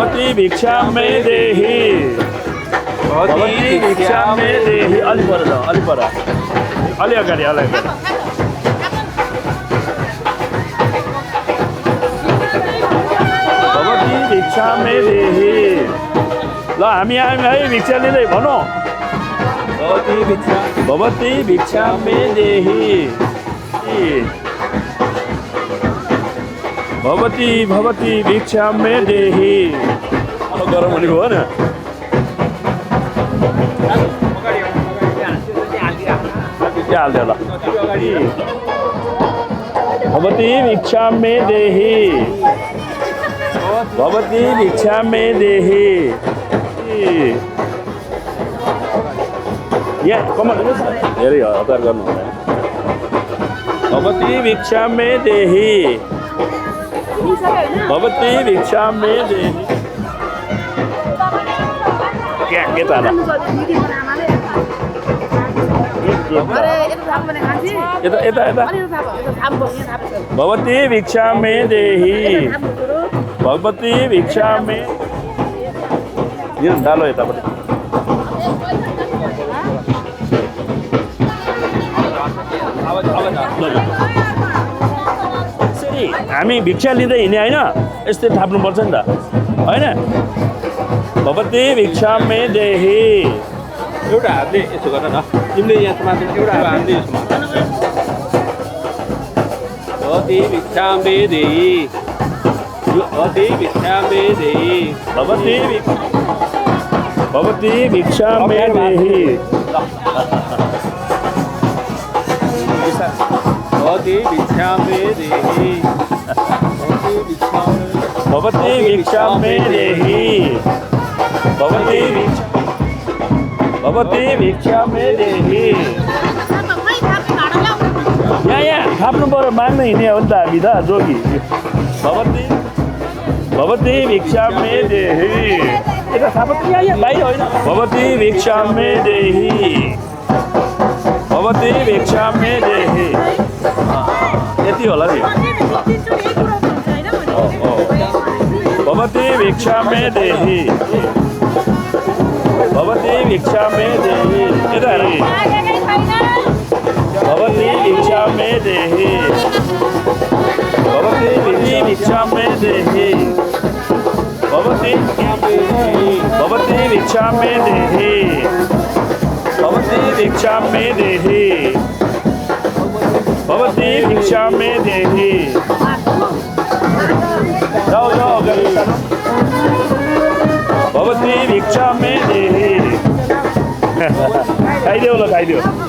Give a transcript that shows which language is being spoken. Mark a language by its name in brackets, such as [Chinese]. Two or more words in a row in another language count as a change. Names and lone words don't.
[Sanskrit] भिक्षा मे देही भवती भिक्षा मे देही [Nepali] अलि पर जाऊ अलि पर अलि अगाडि [Sanskrit] भवती भिक्षा मे देही [Nepali] ल हामी आयौँ है भिक्षा लिँदै भनौँ [Sanskrit] भवती भिक्षा मे देही भवती भिक्षा मे देही [Nepali] गरम हुने भयो न हाल्दै ल [Sanskrit] भवती भिक्षा मे देही भवती भिक्षा मे देही [Nepali] यहाँ कमल धेरै हतार गर्नु हुँदैन [Sanskrit] भवती भिक्षा मे देही भवती भिक्षा मे देही [Nepali] क्या के त [Sanskrit] भवती भिक्षा मे देही भगवती भिक्षा मे डालो [Nepali] यतापट्टि हामी भिक्षा लिँदै हिँड्ने होइन यस्तै थाप्नुपर्छ नि त होइन [Sanskrit] भवती भिक्षा मे देही [Nepali] एउटा हातले यसो गर न तिमीले यहाँ माथि एउटा हातले यसो [Sanskrit] भवती भिक्षा मे देही भवती भिक्षा मे देही भवती भिक्षा मे देही भवती भिक्षा मे देही भवती भिक्षा मे देही भवती भिक्षा मे देही [Nepali] यहाँ थाप्नु पर्यो माग्नु हिँड्ने हो नि त हामी त जोगी [Sanskrit] भवती भिक्षा मे देही [Nepali] यता थाप यहाँ बाहिर होइन [Sanskrit] भवती भिक्षा मे देही भवती भिक्षा मे देही [Nepali] यति होला नि [Sanskrit] भवती भिक्षा मे देही भवती भिक्षा मे देही [Nepali] यता हेर [Sanskrit] भवती भिक्षा मे देही भवती भिक्षा मे देही भवती भिक्षा मे देही भवती भिक्षा मे देही भवती भिक्षा मे देही जाओ भवती भिक्षा मे देही [Nepali] खाइदेऊ ल खाइदेऊ